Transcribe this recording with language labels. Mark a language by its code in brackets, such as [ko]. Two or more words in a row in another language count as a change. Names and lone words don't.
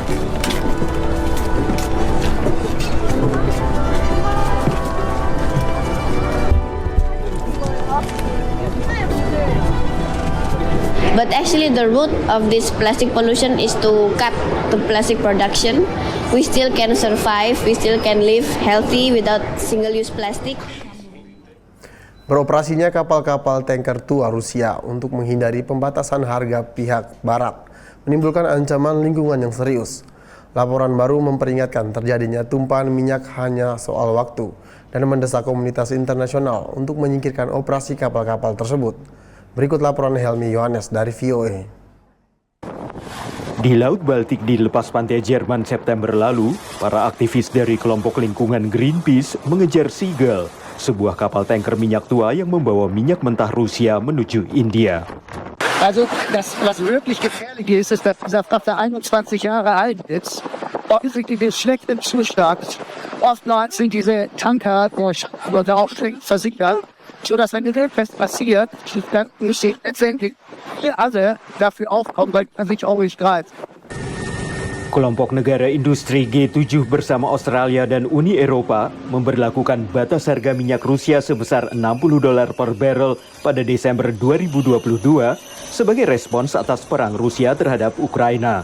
[en] But actually the root of this plastic pollution is to cut the plastic production. We still can survive, we still can live healthy without single-use plastic. [id] Beroperasinya kapal-kapal tanker tua Rusia untuk menghindari pembatasan harga pihak Barat menimbulkan ancaman lingkungan yang serius. Laporan baru memperingatkan terjadinya tumpahan minyak hanya soal waktu dan mendesak komunitas internasional untuk menyingkirkan operasi kapal-kapal tersebut. Berikut laporan Helmi Yohanes dari VOA. Di Laut Baltik di lepas pantai Jerman September lalu, para aktivis dari kelompok lingkungan Greenpeace mengejar Seagull, sebuah kapal tanker minyak tua yang membawa minyak mentah Rusia menuju India. [de] Also, was wirklich gefährlich ist, dass dieser Frachter 21 Jahre alt ist. Offensichtlich ist schlecht im Zustand. Oftmals sind diese Tanker durch Aufschläge versickert, sodass wenn etwas passiert, dann müssen letztendlich wir alle dafür aufkommen, weil man sich auch nicht greift. [id] Kelompok negara industri G7 bersama Australia dan Uni Eropa memberlakukan batas harga minyak Rusia sebesar $60 per barrel pada Desember 2022 sebagai respons atas perang Rusia terhadap Ukraina.